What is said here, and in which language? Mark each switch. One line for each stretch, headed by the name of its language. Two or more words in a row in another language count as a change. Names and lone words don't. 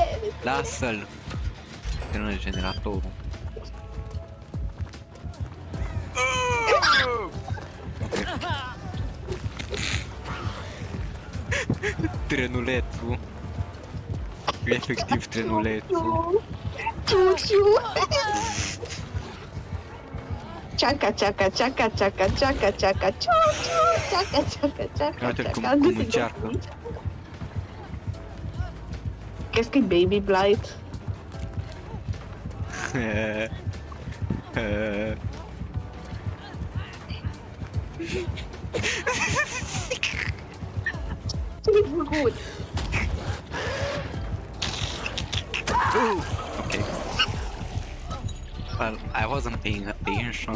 Romanian: Lasă-l. Termină generatorul. Trenulețul. Efectiv trenulețul. Ciu-ciu. Ceaca, ceaca, ceaca, ceaca, ceaca, ceaca, ciu-ciu. Ceaca, ceaca, ceaca, Uite-l ceaca. cum încearcă. Crezi că e Baby Blight? Ce-ai făcut?
English: Okay. Well, I wasn't paying attention.